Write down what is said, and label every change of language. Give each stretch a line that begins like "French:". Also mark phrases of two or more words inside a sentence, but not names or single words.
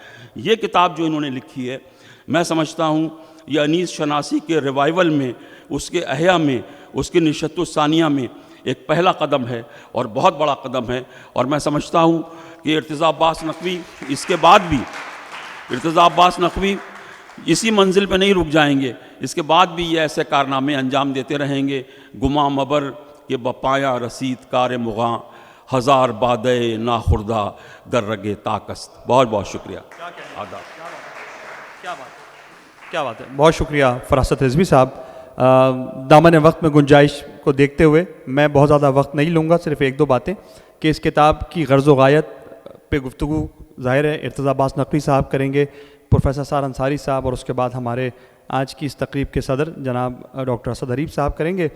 Urdu: یہ کتاب جو انہوں نے لکھی ہے میں سمجھتا ہوں یہ انیس شناسی کے ریوائول میں، اس کے احیاء میں، اس کی
Arabic: نشست الثانیہ
Urdu: میں ایک پہلا قدم ہے اور بہت بڑا قدم ہے. اور میں سمجھتا ہوں کہ ارتضیٰ عباس نقوی اس کے بعد بھی، ارتضیٰ عباس نقوی اسی منزل پہ نہیں رک جائیں گے، اس کے بعد بھی یہ ایسے کارنامے انجام دیتے رہیں گے.
Persian: گماں مبر کہ بپایا رسید کار مغاں، ہزار بادے ناخردہ در رگے تاکست.
Urdu: بہت بہت شکریہ. آداب. کیا بات ہے، بہت شکریہ فراست رضوی صاحب. دامن وقت میں گنجائش کو دیکھتے ہوئے میں بہت زیادہ وقت نہیں لوں گا، صرف 1-2 باتیں کہ اس کتاب کی غرض و غایت پہ گفتگو ظاہر ہے ارتضیٰ عباس نقوی صاحب کریں گے، پروفیسر سار انصاری صاحب، اور اس کے بعد ہمارے آج کی اس تقریب کے صدر جناب ڈاکٹر اسد اریب صاحب کریں گے.